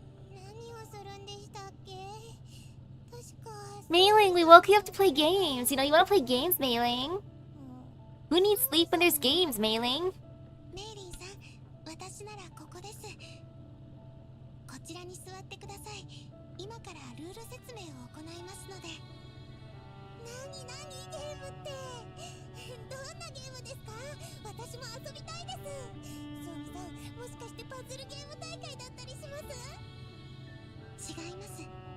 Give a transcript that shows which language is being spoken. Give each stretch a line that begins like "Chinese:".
Japanese: 何をするんでしたっけ？確か
English: Mailing, we woke you up to play games. You know, you wanna play games, Mailing? Who needs sleep when there's games, Mailing?
Japanese: メイリンさん、私ならここです。こちらに座ってください。今からルール説明を行いますので。何ゲームって。どんなゲームですか？私も遊びたいです。ソミさん、もしかしてパズルゲーム大会だったりします？違います。